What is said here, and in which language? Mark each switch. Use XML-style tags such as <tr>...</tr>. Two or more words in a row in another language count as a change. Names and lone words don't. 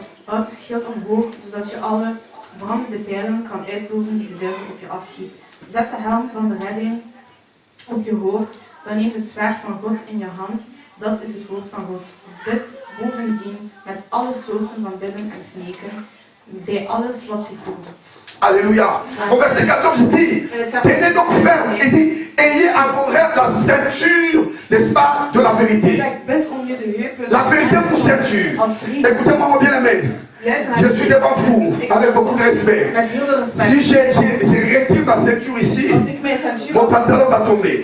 <nl>Houd de schild omhoog, zodat je alle brandende pijlen kan uitdoven die de duivel op je afschiet. Zet de helm van de redding op je hoofd. Dan neemt het zwaard van God in je hand. Dat is het woord van God. Bid bovendien met alle soorten van bidden en smeken. Bij alles wat zich voordoet.</nl> <fr>Alléluia. Au verset 14, il dit, tenez donc ferme. Il dit, ayez à vos rêves la ceinture, n'est-ce pas, de la vérité. La vérité pour ceinture. Écoutez-moi bien aimé. Je suis devant vous avec beaucoup de respect. Si j'ai retiré ma ceinture ici, mon pantalon va tomber.</fr>